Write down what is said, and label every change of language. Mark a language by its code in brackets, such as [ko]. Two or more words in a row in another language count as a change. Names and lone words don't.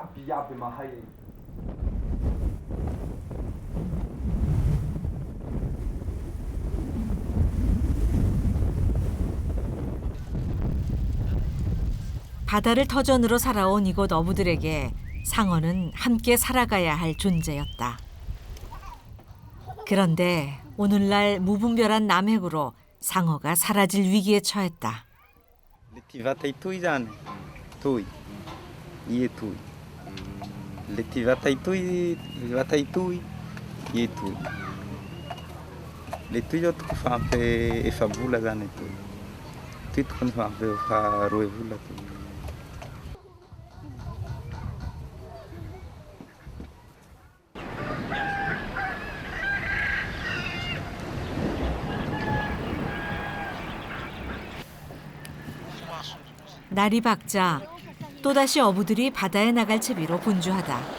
[ko] 바다를 터전으로 살아온 이곳 어부들에게 상어는 함께 살아가야 할 존재였다. 그런데 오늘날 무분별한 남핵으로 상어가 사라질 위기에 처했다. [mg] Letivatay tuy zany. Tuy. Ie tuy. Letivatay tuy, vatay tuy, ie tuy. Le tuy zao tokony fa ampy efa-bola zany tuy. Tuy tokony fa ampy roa vola tuy. [ko] 날이 밝자 또다시 어부들이 바다에 나갈 채비로 분주하다.